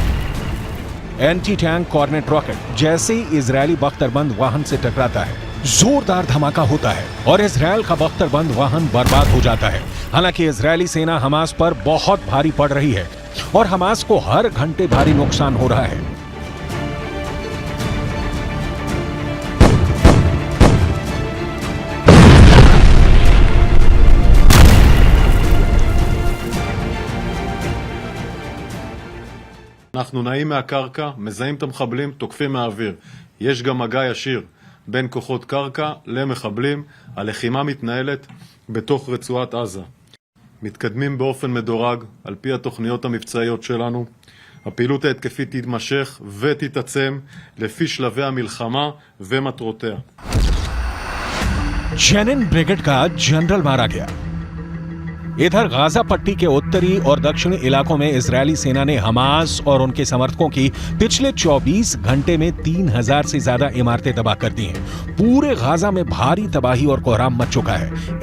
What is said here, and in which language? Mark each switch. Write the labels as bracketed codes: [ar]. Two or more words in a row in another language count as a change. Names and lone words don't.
[hi] एंटी टैंक कॉर्नेट रॉकेट जैसे ही इजरायली बख्तरबंद वाहन से टकराता है, जोरदार धमाका होता है और इजरायल का बख्तरबंद वाहन बर्बाद हो जाता है। हालांकि इजरायली सेना हमास पर बहुत भारी पड़ रही है और हमास को हर घंटे भारी नुकसान हो रहा है। [he] אנחנו נעים מהקרקע, מזהים את המחבלים, תוקפים מהאוויר. יש גם מגע ישיר בין כוחות קרקע למחבלים. הלחימה מתנהלת בתוך רצועת עזה. מתקדמים באופן מדורג על פי התוכניות המבצעיות שלנו. הפעילות ההתקפית תתמשך ותתעצם לפי שלבי המלחמה ומטרותיה. [hi] जेनिन ब्रिगेड का जनरल मारा गया। इधर गाजा पट्टी के उत्तरी और दक्षिणी इलाकों में इजरायली सेना ने हमास और उनके समर्थकों की पिछले 24 घंटे में 3000 से ज्यादा इमारतें तबाह कर दी हैं। पूरे गाजा में भारी तबाही और कोहराम मच चुका है।